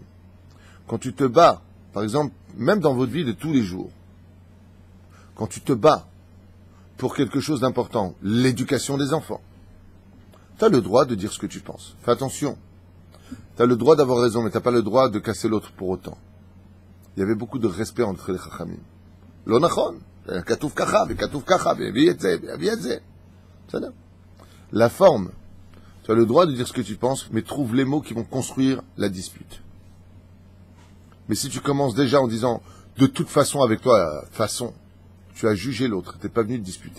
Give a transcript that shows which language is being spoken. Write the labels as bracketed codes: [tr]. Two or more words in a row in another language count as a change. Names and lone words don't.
[fr] Quand tu te bats, par exemple, même dans votre vie de tous les jours, quand tu te bats pour quelque chose d'important, l'éducation des enfants, tu as le droit de dire ce que tu penses. Fais attention. Tu as le droit d'avoir raison, mais tu n'as pas le droit de casser l'autre pour autant. Il y avait beaucoup de respect entre les Chachamim. [he] לא נכון. כתוב כך, כתוב כך, [fr] la forme, tu as le droit de dire ce que tu penses, mais trouve les mots qui vont construire la dispute. Mais si tu commences déjà en disant, de toute façon avec toi, façon, tu as jugé l'autre, tu n'es pas venu te disputer.